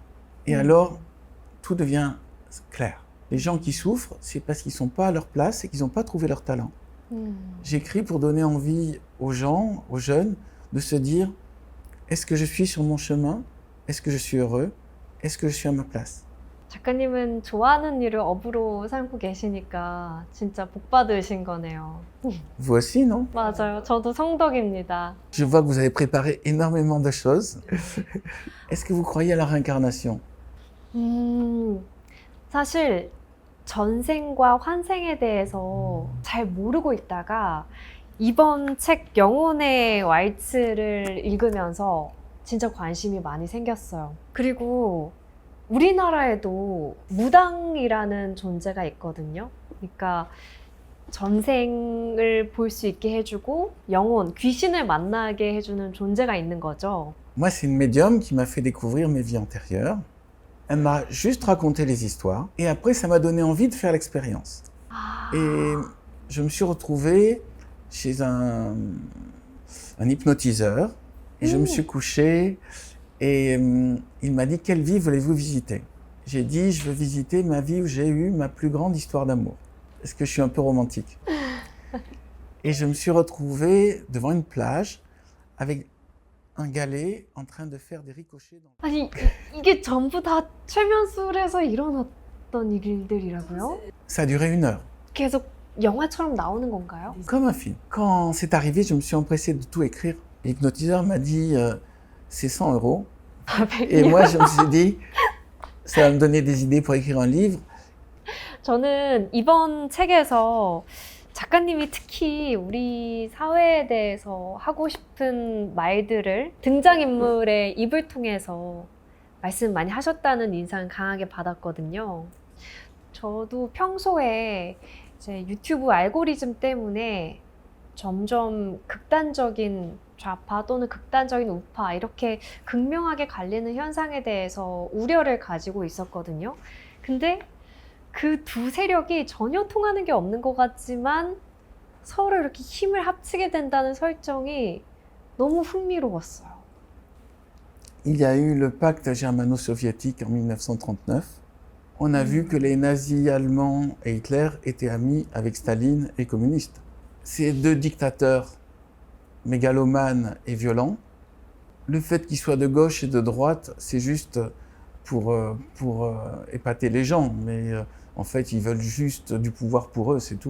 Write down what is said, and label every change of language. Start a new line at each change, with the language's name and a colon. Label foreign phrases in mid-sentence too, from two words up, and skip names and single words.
French: Et alors, tout devient clair. Les gens qui souffrent, c'est parce qu'ils ne sont pas à leur place et qu'ils n'ont pas trouvé leur talent. J'écris pour donner envie aux gens, aux jeunes, de se dire, est-ce que je suis sur mon chemin? Est-ce que je suis heureux? Est-ce que je suis à ma place?
Korean: 작가님은 좋아하는 일을 업으로 삼고 계시니까 진짜 복 받으신 거네요.
French: Vous aussi, non?
Korean: 맞아요. 저도 성덕입니다.
French: Je vois que vous avez préparé énormément de choses. Est-ce que vous croyez à la réincarnation?
Korean: 사실 전생과 환생에 대해서 잘 모르고 있다가 이번 책 영혼의 왈츠를 읽으면서 진짜 관심이 많이 생겼어요. 그리고 우리나라에도 무당이라는 존재가 있거든요. 그러니까 전생을 볼 수 있게 해주고 영혼, 귀신을 만나게 해주는 존재가 있는 거죠.
French: Moi, c'est une médium qui m'a fait découvrir mes vies antérieures. Elle m'a juste raconté les histoires. Et après, ça m'a donné envie de faire l'expérience. Et je me suis retrouvé chez un hypnotiseur. Et je me suis couché. Et il m'a dit, quelle vie voulez-vous visiter? J'ai dit, je veux visiter ma vie où j'ai eu ma plus grande histoire d'amour. Est-ce que je suis un peu romantique? Et je me suis retrouvé devant une plage avec un galet en train de faire des ricochets.
Korean: 아니, 이게 전부 다 최면술에서 일어났던 일들이라고요?
French: Ça a duré 1 heure,
Korean: 계속 영화처럼 나오는 건가요?
French: comme un film. Quand c'est arrivé, je me suis empressé de tout écrire. L'hypnotiseur m'a dit, c'est 100 €. Et moi, je me suis dit, ça va me donner des idées pour écrire un livre.
Korean: 저는 이번 책에서 작가님이 특히 우리 사회에 대해서 하고 싶은 말들을 등장인물의 입을 통해서 말씀 많이 하셨다는 인상 강하게 받았거든요. 저도 평소에 이제 유튜브 알고리즘 때문에 점점 극단적인 좌파 또는 극단적인 우파 이렇게 극명하게 갈리는 현상에 대해서 우려를 가지고 있었거든요. 근데 그 두 세력이 전혀 통하는 게 없는 것 같지만 서로 이렇게 힘을 합치게 된다는 설정이 너무 흥미로웠어요.
French: Il y a eu le pacte germano-soviétique en 1939. On a vu que les nazis allemands et Hitler étaient amis avec Staline et communistes. Ces deux dictateurs mégalomanes et violents, le fait qu'ils soient de gauche et de droite, c'est juste pour épater les gens, mais en fait, ils veulent juste du pouvoir pour eux, c'est tout.